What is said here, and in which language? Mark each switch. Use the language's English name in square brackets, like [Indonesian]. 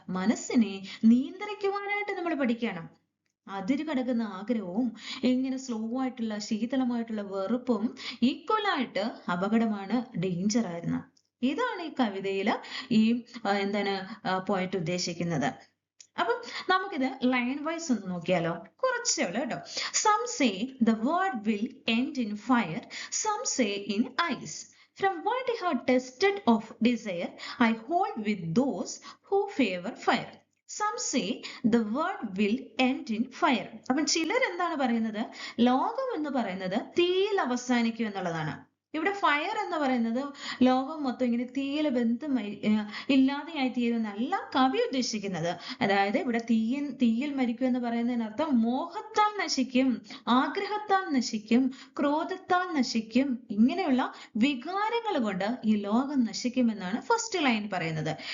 [Malayalam] മനസ്സിനെ നിയന്ത്രിക്കുവാനായിട്ട് നമ്മൾ പഠിക്കണം. അതിര് കടക്കുന്ന ആഗ്രഹവും ഇങ്ങനെ സ്ലോ ആയിട്ടുള്ള ശീതളമായിട്ടുള്ള വെറുപ്പും ഈക്വൽ ആയിട്ട് അപകടമാണ്, ഡേഞ്ചർ ആയിരുന്നു. ഇതാണ് ഈ കവിതയില് ഈ എന്താണ് പോയിട്ട് ഉദ്ദേശിക്കുന്നത്. അപ്പം നമുക്കിത് ലൈൻ വൈസ് ഒന്ന് നോക്കിയാലോ? കുറച്ചേ ഉള്ളൂ കേട്ടോ. [English] Some say the word will end in fire, some say in ice. From what I have tested of desire, I hold with those who favor fire. Some say the word will end in fire. [Malayalam] അപ്പം ചിലർ എന്താണ് പറയുന്നത്? ലോകം എന്ന് പറയുന്നത് തീയിൽ അവസാനിക്കും എന്നുള്ളതാണ്. ഇവിടെ ഫയർ എന്ന് പറയുന്നത് ലോകം മൊത്തം ഇങ്ങനെ തീയിൽ ഇല്ലാതെയായി തീരുന്നല്ല കവി ഉദ്ദേശിക്കുന്നത്. അതായത് ഇവിടെ തീയിൽ മരിക്കും എന്ന് പറയുന്നതിനർത്ഥം മോഹത്താൽ നശിക്കും, ആഗ്രഹത്താൽ നശിക്കും, ക്രോധത്താൽ നശിക്കും, ഇങ്ങനെയുള്ള വികാരങ്ങൾ കൊണ്ട് ഈ ലോകം നശിക്കുമെന്നാണ് ഫസ്റ്റ് ലൈൻ പറയുന്നത്.